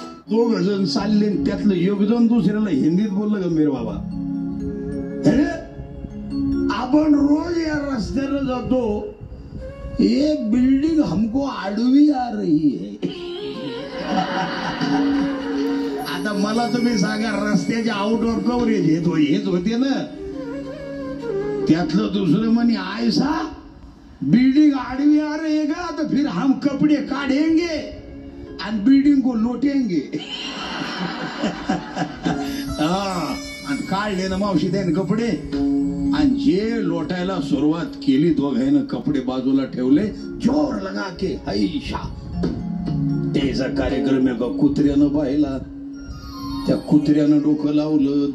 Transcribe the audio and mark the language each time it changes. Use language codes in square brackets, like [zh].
[mr] 2 जण चालले, त्यातलं एक जण दुसऱ्याला हिंदीत बोललं, गंभीर बाबा आपण रोज या रस्त्यानं जातो, [hi] एक बिल्डिंग हमको आडवी आ रही है. [mr] आता मला तुम्ही सांगा, रस्त्याचे आउटडोर कव्हरेज हेच होते ना. त्यातलं दुसरं म्हणे, आयसा [hi] बिल्डिंग आडवी आ रहेगा तो फिर हम कपड़े काढ़ेंगे और बिल्डिंग को लोटेंगे. [mr] आणि काढले ना मावशी त्याने कपडे आणि जे लोटायला सुरुवात केली दोघांना कपडे बाजूला ठेवले [hi] जोर लगा के हैशा. [mr] त्याचा कार्यक्रम एका कुत्र्यानं पाहिला. त्या कुत्र्यानं डोकं लावलं.